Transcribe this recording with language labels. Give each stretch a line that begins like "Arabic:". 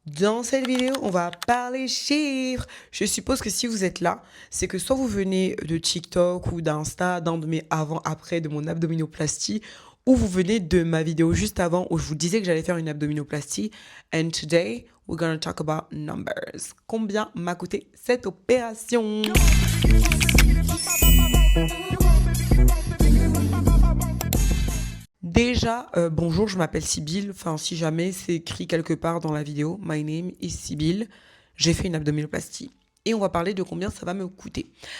French: Dans cette vidéo, on va parler chiffres. Je suppose que si vous êtes là, c'est que soit vous venez de TikTok ou d'Insta, d'un de mes avant-après de mon abdominoplastie, ou vous venez de ma vidéo juste avant où je vous disais que j'allais faire une abdominoplastie.
English: And today, we're gonna talk about numbers.
French: Combien m'a coûté cette opération? Déjà, bonjour, je m'appelle Sybille. Enfin, si jamais c'est écrit quelque part dans la vidéo,
English: my name is Sybille.
French: J'ai fait une abdominoplastie. Et on va parler de combien ça va me coûter.